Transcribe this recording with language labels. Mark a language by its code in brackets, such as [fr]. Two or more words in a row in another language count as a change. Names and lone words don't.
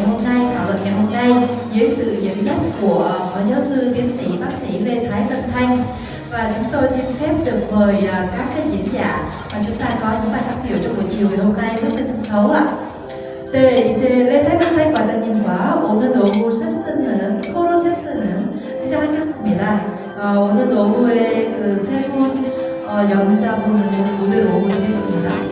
[vi] hôm nay, thảo luận ngày hôm nay dưới sự dẫn dắt của phó giáo sư tiến sĩ bác sĩ Lê Thái Lân Thanh, và chúng tôi xin phép được mời các cái diễn giả và chúng ta có những bài phát biểu trong buổi chiều ngày hôm nay bước lên sân khấu ạ. [ko] 네, 이제 레타이먼타이 과장님과 오늘 오후 토론 세스는 시작하겠습니다. 오늘 오후에 그 세 분 연자분을 무대로 모시겠습니다.